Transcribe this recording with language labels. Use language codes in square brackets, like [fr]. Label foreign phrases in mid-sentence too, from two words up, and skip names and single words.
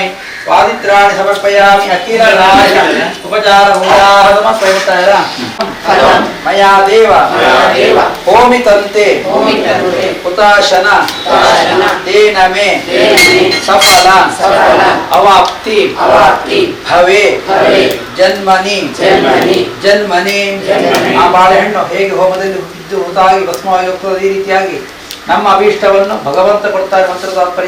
[sa] वादित्राणि समर्पयामि अखिलराज उपचारभूताः समर्पयामि मया देव होमितन्ते हुताशना तेन मे सफल अवाप्ति भवे जन्मनि जन्मनि [kn] ಆ ಬಾಳೆಹಣ್ಣು ಹೇಗೆ ಹೋಮದಲ್ಲಿ ಬಿದ್ದು ಮೃತಾಗಿ ಭಸ್ಮವಾಗಿ ಹೋಗ್ತದೆ ಈ ರೀತಿಯಾಗಿ ನಮ್ಮ ಅಭೀಷ್ಟವನ್ನು ಭಗವಂತ ಕೊಡ್ತಾರೆ ಮಂತ್ರ ತಾತ್ಪರ್ಯ.